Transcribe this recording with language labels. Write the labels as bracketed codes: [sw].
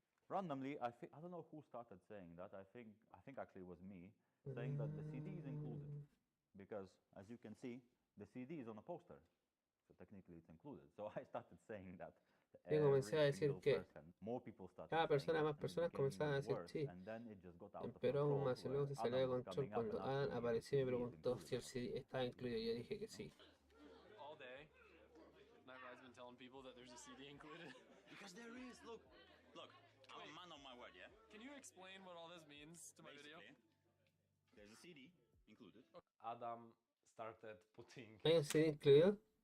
[en] Randomly, I don't know who started saying that. I think actually it was me saying that the CD is included because, as you can see, the CD is on a poster, so technically it's included. So I started saying that. [es] Y comencé a decir que cada persona, más personas comenzaban a decir sí. Empeoró aún más y luego se salió de control cuando Adam apareció y me preguntó si el CD estaba incluido. Yo dije que sí. [en] All day, my ride's been telling people that there's a CD included. Because there is. Look, I'm a man of my word, yeah? Can you explain what all this means to my video? There's a CD included. Adam started putting [es] ¿Hay un CD incluido?